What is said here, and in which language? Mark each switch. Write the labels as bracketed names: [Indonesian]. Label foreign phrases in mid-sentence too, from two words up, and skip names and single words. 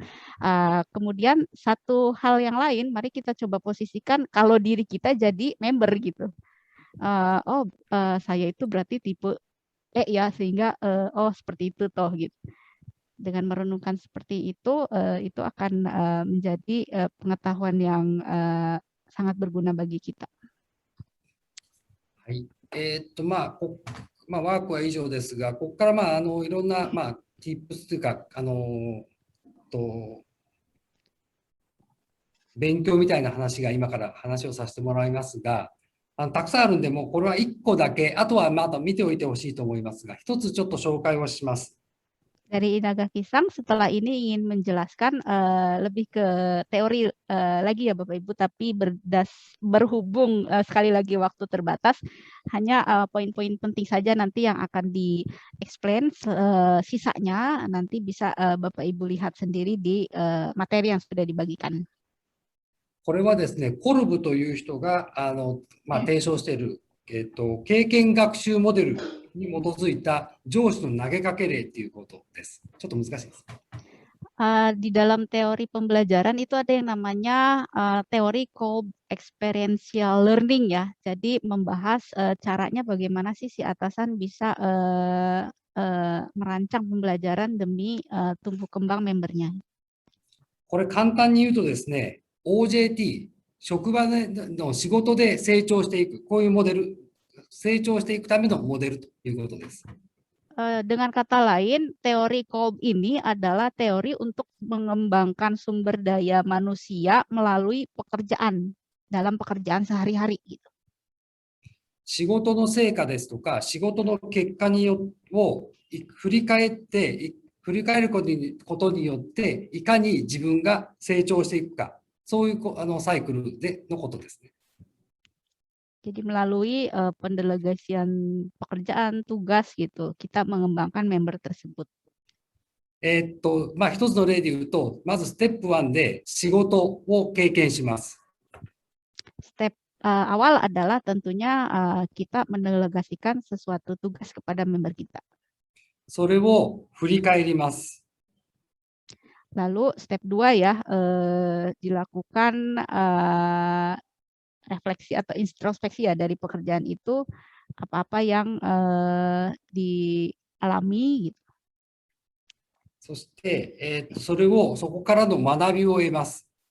[Indonesian] Kemudian satu hal yang lain, mari kita coba posisikan kalau diri kita jadi member gitu. Saya itu berarti tipe E ya, sehingga seperti itu toh gitu. Dengan merenungkan seperti itu akan menjadi pengetahuan yang sangat berguna bagi kita. [Japanese] はい。ワークは以上ですが、ここからいろんなtips というか勉強みたいな話が今から話をさせてもらいますが、たくさんあるんで、もうこれは1個だけ、あとはまた見ておいてほしいと思いますが、一つちょっと紹介をします。 [Indonesian] Dari Inagaki-san, setelah ini ingin menjelaskan lebih ke teori lagi ya Bapak Ibu, tapi berhubung sekali lagi waktu terbatas, hanya poin-poin penting saja nanti yang akan di-explain, sisanya nanti bisa Bapak Ibu lihat sendiri di materi yang sudah dibagikan. [Japanese] これはですね、コルブという人が提唱している、経験学習モデルに基づいた上司の投げかけ例っていうことです。ちょっと難しいです。 [Indonesian] Di dalam teori pembelajaran itu ada yang namanya teori [English] called experiential learning [Indonesian] ya. Jadi membahas caranya bagaimana sih si atasan bisa merancang pembelajaran demi tumbuh kembang membernya. [Japanese] これ簡単に言うとですね、OJT、職場の仕事で成長していく、こういうモデル、成長していくためのモデルということです。 [Indonesian] Dengan kata lain, teori Kolb ini adalah teori untuk mengembangkan sumber daya manusia melalui pekerjaan, dalam pekerjaan sehari-hari gitu. [Japanese] 仕事の成果ですとか、仕事の結果を振り返ることによって、いかに自分が成長していくか、そういうサイクルのことですね。 [Indonesian] Jadi melalui pendelegasian pekerjaan, tugas gitu, kita mengembangkan member tersebut. [Japanese] 一つの例で言うと、まずステップ1で仕事を経験します。 [Indonesian] Step awal adalah tentunya kita mendelegasikan sesuatu tugas kepada member kita. [Japanese] それを振り返ります。 [Indonesian] Lalu step 2 ya, dilakukan refleksi atau introspeksi ya dari pekerjaan itu, apa-apa yang dialami gitu. [Japanese] そして、そこからの学びを得ます。